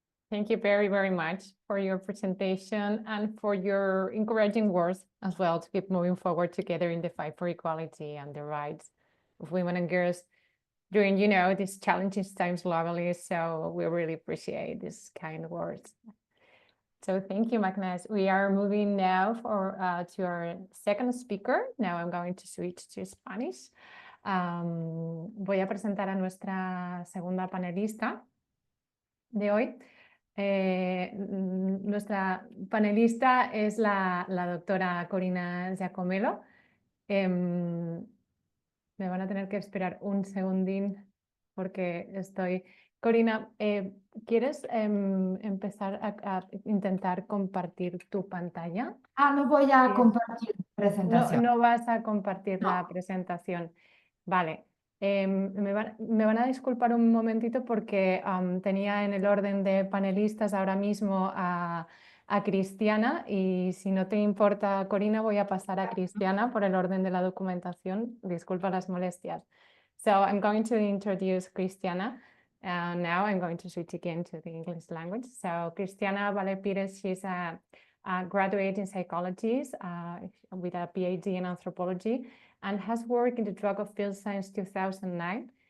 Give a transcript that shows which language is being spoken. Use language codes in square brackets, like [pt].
[en] Thank you very, very much for your presentation and for your encouraging words as well to keep moving forward together in the fight for equality and the rights of women and girls during, you know, these challenging times globally. So we really appreciate this kind of words. So thank you, Magnus. We are moving now to our second speaker. Now I'm going to switch to Spanish. [es] Voy a presentar a nuestra segunda panelista de hoy. Nuestra panelista es la doctora Corina Giacomello. Me van a tener que esperar un segundín porque estoy... Corina, ¿quieres empezar a intentar compartir tu pantalla? No voy a compartir presentación. No vas a compartir la presentación. Vale. Me van a disculpar un momentito porque tenía en el orden de panelistas ahora mismo a Cristiana, y si no te importa, Corina, voy a pasar a Cristiana por el orden de la documentación. Disculpa las molestias. [en] So I'm going to introduce Cristiana. Now I'm going to switch again to the English language. So Cristiana Valle Pires, she's a graduate in psychology with a PhD in anthropology, and has worked in the drug of field since 2009.